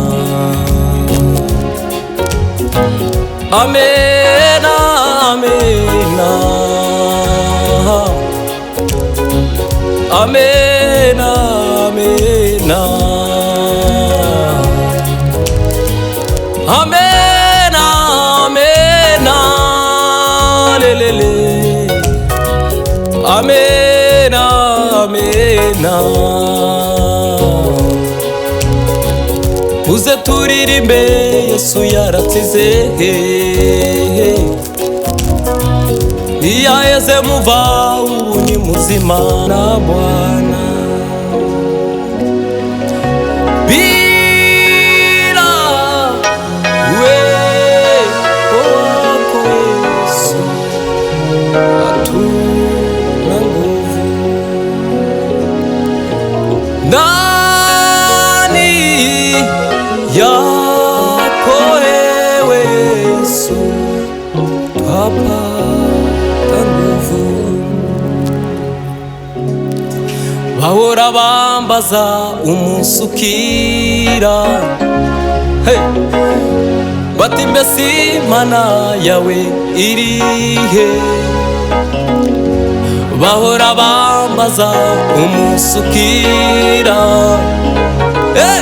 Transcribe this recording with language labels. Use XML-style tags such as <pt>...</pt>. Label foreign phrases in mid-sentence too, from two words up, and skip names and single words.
<rw>amena amena amena amena amena amena lelele amena amena muze turirimbe Yesu yaratsinze iyaheze muva ubu ni muzima</rw> <sw>na Bwana bila uwepo wako Yesu hatuna nguvu. Ndani yako ewe Yesu twapata nguvu.</sw> <rw>Bahora bambaza umunsi ukira, hey! Bati mbese Imana yawe irihe? Bahora bambaza umunsi ukira, hey!</rw>